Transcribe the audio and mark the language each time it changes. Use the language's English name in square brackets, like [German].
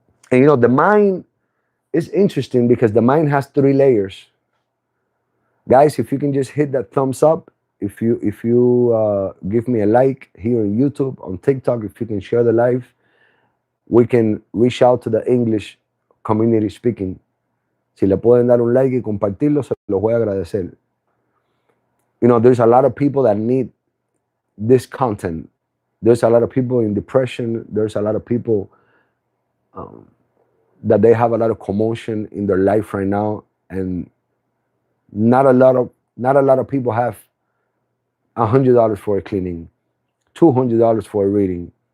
[English] And you know, the mind is interesting because the mind has three layers. Guys, if you can just hit that thumbs up, if you give me a like here on YouTube, on TikTok, if you can share the live, we can reach out to the English community speaking. [Spanish] Si le pueden dar un like y compartirlo, se los voy a agradecer. [English] You know, there's a lot of people that need this content. There's a lot of people in depression. There's a lot of people that they have a lot of commotion in their life right now, and not a lot of people have $100 for a cleaning, $200 for a reading.